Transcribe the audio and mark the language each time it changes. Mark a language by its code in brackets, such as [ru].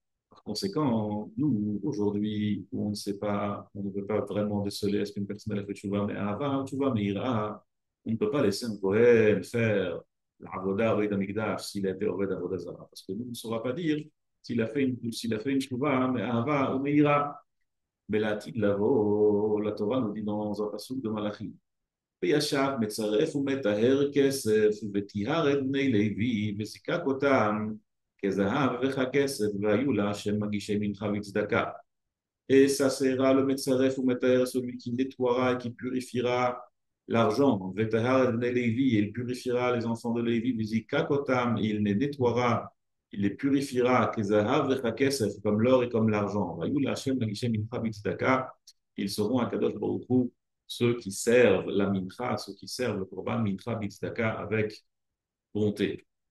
[fr] Par conséquent, nous, aujourd'hui, on ne sait pas, on ne peut pas vraiment déceler est-ce qu'une personne a fait tchouva, mais avant, tchouva meira, on ne peut pas laisser un Kohen faire l'avoda au Beit HaMikdash s'il a été Oved Avodah Zara, parce que nous ne saura pas dire s'il a fait une tchouva, mais Ahava ou Meira. Mais la Torah nous dit dans un passage de Malachim. [he] וישב מצרף ומטהר כסף וטיהר את בני לוי וזיקק אותם כזהב וככסף והיו לה השם מגישי מנחה וצדקה. [fr] Et ça sera le [he] מצרף ומטהר, [fr] celui qui nettoiera et qui purifiera l'argent. Vetahar et Lévi, il purifiera les enfants de Lévi, [he] Vizikak otam, [fr] il les nettoiera, il les purifiera, [he] Kezahav vechakesef, [fr] comme l'or et comme l'argent. [he] Vayou Hashem Nagishem Mincha B'Tzedaka, [fr] ils seront à Kadosh Baruch Hu, ceux qui servent la mincha, ceux qui servent le korban mincha B'Tzedaka avec bonté.